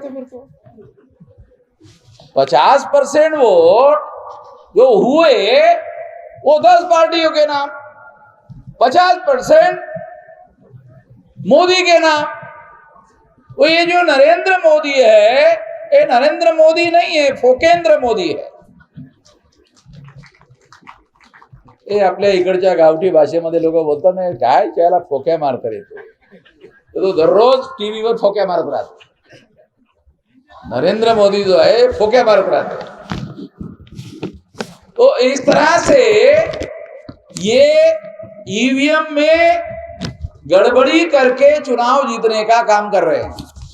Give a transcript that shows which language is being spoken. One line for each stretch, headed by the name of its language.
Hindi: तो फिर तो 50% वोट जो हुए वो 10 पार्टियों के नाम, 50% मोदी के नाम। वो ये जो नरेंद्र मोदी है, ये नरेंद्र मोदी नहीं है, फोकेंद्र मोदी है।
Marathi: हे आपल्या इकडच्या गावठी भाषेमध्ये लोक बोलतात ना, काय त्याला फोक्या मारतात येतो, तो दररोज टीव्हीवर फोक्या मारत राहतो।
Hindi: नरेंद्र मोदी जो है
Marathi: फोक्या मारत
Hindi: रहते। तो इस तरह से ये ईवीएम में गड़बड़ी करके चुनाव जीतने का काम कर रहे हैं।